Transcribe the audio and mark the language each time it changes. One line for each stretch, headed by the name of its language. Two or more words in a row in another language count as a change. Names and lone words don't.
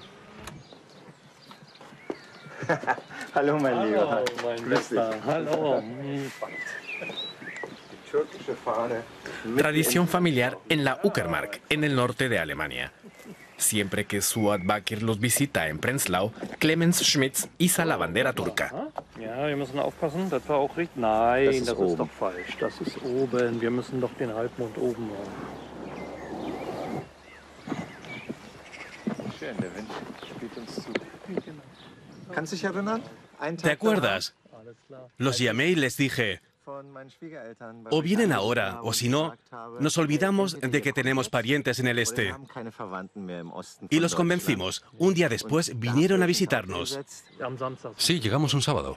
German: Hallo, mein Lieber. Hallo.
Spanish: Tradición familiar en la Uckermark, en el norte de Alemania. Siempre que Suat Bakir los visita en Prenzlau, Clemens Schmitz iza la bandera turca.
German: Ja, wir müssen aufpassen, das war auch richtig. Nein, das ist doch falsch. Das ist oben. Wir müssen doch den Halbmond oben machen. Schön, der Wind spielt uns zu. ¿Kannst dich erinnern?
Spanish: ¿Te acuerdas? Los llamé y les dije, o vienen ahora, o si no, nos olvidamos de que tenemos parientes en el este. Y los convencimos. Un día después vinieron a visitarnos. Sí, llegamos un sábado.